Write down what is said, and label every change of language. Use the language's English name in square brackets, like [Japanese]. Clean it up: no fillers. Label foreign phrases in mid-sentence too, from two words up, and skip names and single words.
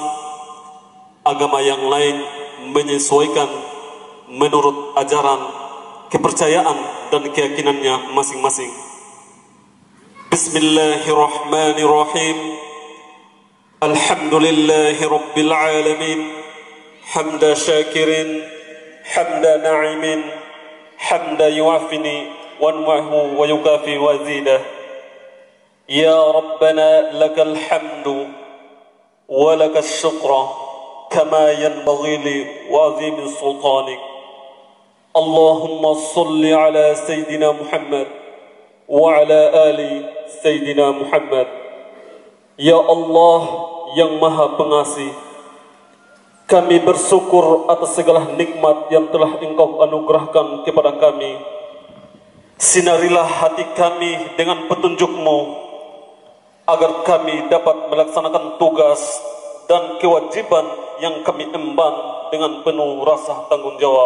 [Indonesian] Agama yang lain menyesuaikan menurut ajaran, kepercayaan dan keyakinannya masing-masing. [Arabic] Bismillahirrahmanirrahim. الحمد لله رب العالمين. حمد الشاكرين حمد الناعمين حمدا يوافي نعمه ويكافئ مزيده. يا ربنا لك الحمد ولك الشكر كما ينبغي لعظيم سلطانك. اللهم صل على سيدنا محمد وعلى آل سيدنا محمد. [Indonesian] Ya Allah yang maha pengasih, kami bersyukur atas segala nikmat yang telah Engkau anugerahkan kepada kami. Sinarilah hati kami dengan petunjuk-Mu, agar kami dapat melaksanakan tugas dan kewajiban yang kami emban dengan penuh rasa tanggung jawab.